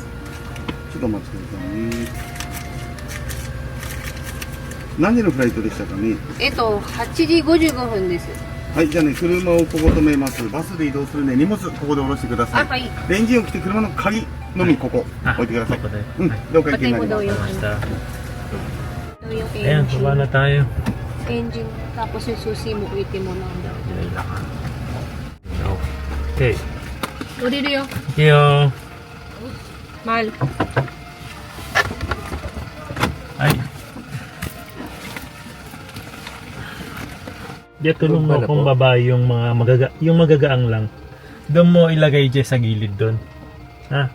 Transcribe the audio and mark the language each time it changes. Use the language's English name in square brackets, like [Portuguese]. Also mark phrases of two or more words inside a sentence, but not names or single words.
[Japanese] ちょっとお待ちくださいね。何時のフライトでしたかね 8時55分です。はい、じゃあね、車をここ止めます。バスで移動するね、荷物ここで下ろしてください。はい。でエンジンを切って車の鍵のみここ置いてください。うん、了解になります。 [Filipino] Yung Ayan, baba na tayo. engine, tapos yung susi mo, itin mo lang daw. Okay. [Japanese] 降りるよ. [English] Thank you. [Filipino] Mahal. Ay. Diya, tulong mo kung baba yung mga magagaang lang. Doon mo ilagay dyan sa gilid doon. Ha?